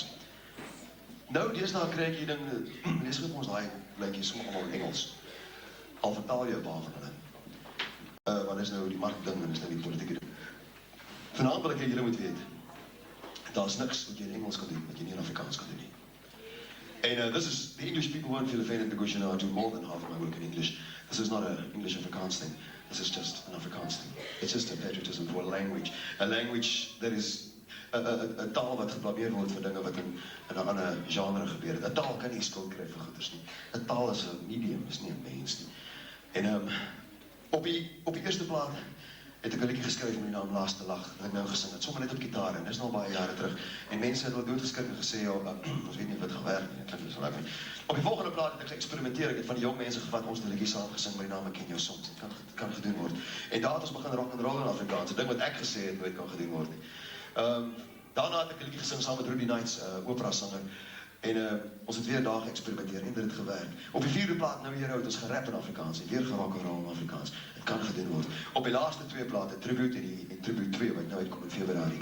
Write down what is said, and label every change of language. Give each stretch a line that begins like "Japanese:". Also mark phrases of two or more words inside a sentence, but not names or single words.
Afrikaans: Nou, deesdae kry ek hier ding, lees ons daai lyntjies allemaal in Engels. Al vertaal jy 'n paar van hulle. Want is nou die markding en is nou die politieke ding. Vanaand wil ek julle moet weet, daar's niks wat jy in Engels kan doen, wat jy nie in Afrikaans kan doen nie.
English: And this is, the English people won't feel offended because you know I do more than half of my work in English. This is not an English Afrikaans thing. This is just an Afrikaans thing. It's just a patriotism for a language. A language that is,
Afrikaans: a taal wat geblameer word vir dinge wat in 'n ander genre gebeur het. 'n Taal kan nie skuld kry vir goeders nie. 'n Taal is 'n medium, is nie 'n mens nie. En op die eerste plaat het ek 'n liedjie geskryf met die naam Laaste Lag, wat ek nou gesing het, sommer net op gitaar, en dis nou baie jare terug. En mense het al doodgeskrik en gesê, ja, ons weet nie of dit gaan werk nie, ek klink so lekker nie. Op die volgende plaat het ek geëxperimenteer, ek het van die jong mense gevat, ons het 'n liedjie saam gesing met die naam Ek Ken Jou Soms. Dit kan gedoen word. En daar het ons begin
English: rock and roll
Afrikaans: in Afrikaans, 'n ding wat ek gesê het nooit kan gedoen word nie. Daarna het ek 'n liedjie gesing saam met Ruby Knights, opera sanger. En ons het weer daar geëxperimenteer en dit het gewerk. Op die 4de plaat nou hier het ons gerap in Afrikaans en weer gerock en roll in Afrikaans. Dit kan gedoen word. Op die laaste 2 plate, Tribute en Tribute 2 wat nou uitkom in Februarie.